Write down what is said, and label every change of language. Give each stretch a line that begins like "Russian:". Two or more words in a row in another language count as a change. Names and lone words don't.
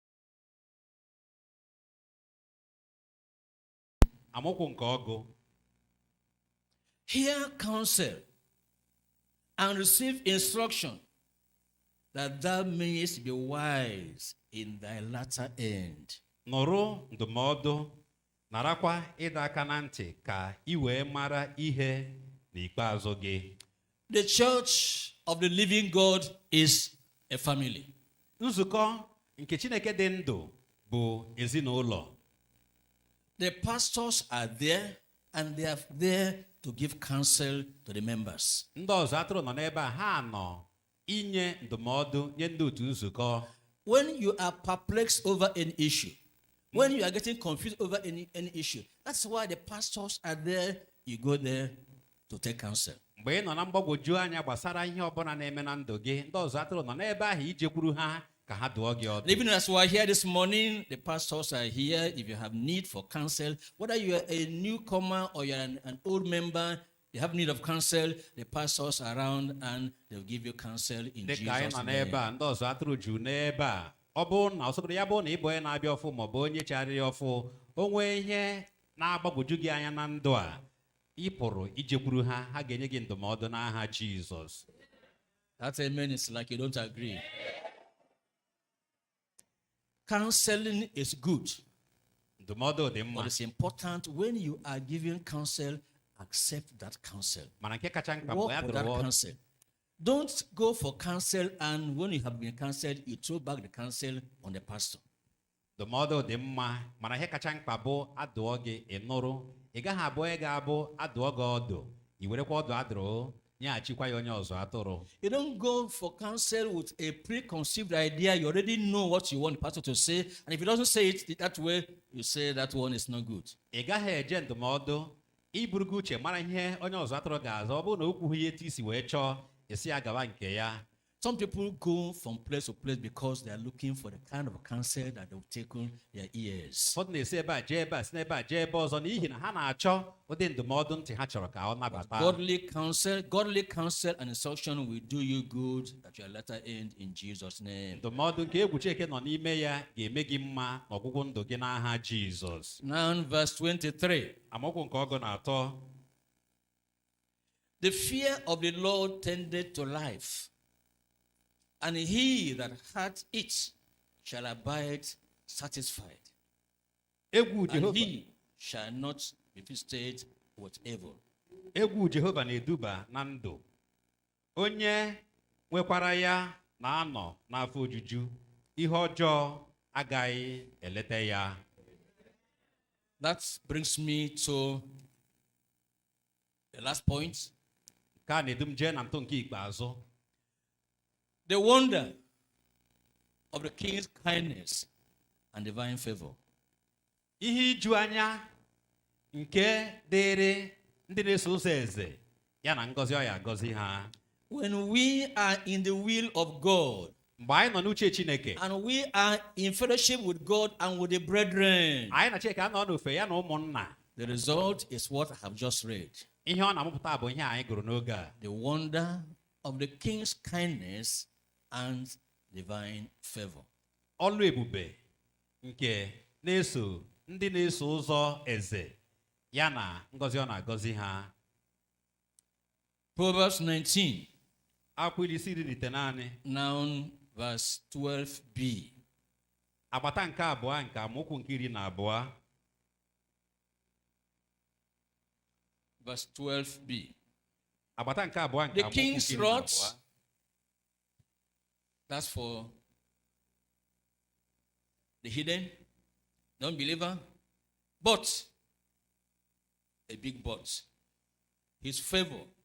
English: Hear counsel and receive instruction, that thou mayest be wise in thy latter end.
Igbo: Nọrọ ndụmọdụ, narakwa ịdọ aka na ntị ka I wee mara ihe n'ikpeazụ gị.
English: The church of the living God is a family.
Igbo: Nzukọ nke Chineke dị ndụ bụ ezinụlọ.
English: The pastors are there and they are there to give counsel to the members.
Igbo: Ndị ọzọ atụrụ nọ n'ebe a, ha nọ inye ndụmọdụ nye ndị otu nzukọ.
English: When you are perplexed over an issue, when you are getting confused over any issue, that's why the pastors are there. You go there to take counsel.
Igbo: Mgbe ị nọ na mgbagwoju anya gbasara ihe ọbụla na-eme na ndụ gị, ndị ọzọ atụrụ nọ n'ebe ahụ ijekwuru ha ka ha dụọ gị ọdụ.
English: Even as we are here this morning, the pastors are here. If you have need for counsel, whether you are a newcomer or you are an old member, you have need of counsel, the pastors are around and they'll give you counsel in Jesus' name.
Igbo: Ndị ọzọ atụrụ juru n'ebe a. Ọ bụrụ na ọsọbụrụ ya bụrụ na ị bụ onye na-abịa ọfụ maọbụ onye chegharịrị ọfụ, o nwee ihe na-agbagwoju gị anya na ndụ a, ị pụrụ ijekwuru ha, ha ga-enye gị ndụmọdụ n'aha Jizọs.
English: That amen is like you don't agree. Counseling is good.
Igbo: Ndụmọdụ dị mma.
English: But it's important when you are giving counsel, accept that counsel.
Igbo: Mana nke kacha mkpa
English: Walk for that counsel. Don't go for counsel and when you have been counseled, you throw back the counsel on the pastor.
Igbo: Ndụmọdụ dị mma, mana ihe kacha mkpa bụ adụọ gị ịnụrụ. Ị gaghị abụ ị ga-abụ adụọ gị ọdụ, I werekwa ọdụ adụrụ nyeghachikwa ya onye ọzọ atụrụ.
English: You don't go for counsel with a preconceived idea. You already know what you want the pastor to say, and if he doesn't say it that way, you say that one is not good.
Igbo: Ị gaghị eje ndụmọdụ iburugo uche mara ihe onye ọzọ atụrụ ga-aza. Ọ bụrụ na o kwughị ihe etu isi wee chọọ, isi ya gawa nke ya.
English: Some people go from place to place because they are looking for the kind of counsel that will tickle their ears.
Igbo: Ụfọdụ na-esi ebe a jee ebe a, si n'ebe a jee ebe ọzọ n'ihi na ha na-achọ ụdị ndụmọdụ ntị ha chọrọ ka ọ nabata.
English: Godly counsel and instruction will do you good at your latter end in Jesus' name.
Igbo: Ndụmọdụ nke egwu Chineke nọ n'ime ya ga-eme gị mma n'ọgwụgwụ ndụ gị n'aha Jizọs.
English: Now verse 23.
Igbo: Amaokwu nke ọgụ na atọ.
English: The fear of the Lord tendeth to life, and he that hath it shall abide satisfied.
Igbo: Egwu
English: And
Igbo: Jehova.
English: he shall not be visited with evil.
Igbo: Egwu Jehova na-eduba na ndụ. Onye nwekwara ya na-anọ n'afọ ojuju, ihe ọjọọ agaghị eleta ya.
English: That brings me to the last point.
Igbo: Ka na-edum jee na ntụ nke ikpeazụ.
English: The wonder of the king's kindness and divine favor.
Igbo: Ihe iju anya nke dịrị ndị na-eso ụzọ eze ya na ngọzi ọ ya agọzi ha.
English: When we are in the will of God,
Igbo: Mgbe anyị nọ n'uche Chineke,
English: and we are in fellowship with God and with the brethren,
Igbo: anyị na Chineke anọ n'ofe ya na ụmụnna.
English: the result is what I have just read.
Igbo: Ihe ọ na-amụpụta bụ ihe anyị gụrụ n'oge a.
English: The wonder of the king's kindness and divine favor.
Igbo: Ọlụ ebube nke na-eso ndị na-eso ụzọ eze ya na ngọzi ọ na-agọzi ha.
English: Proverbs 19.
Igbo: Akwụkwọ iri isi iri naanị.
English: Now verse 12b.
Igbo: Agbata nke abụọ nke amaokwu nke iri na abụọ.
English: Verse 12b. The king's rod, that's for the hidden, non-believer. But, a big but, his favor.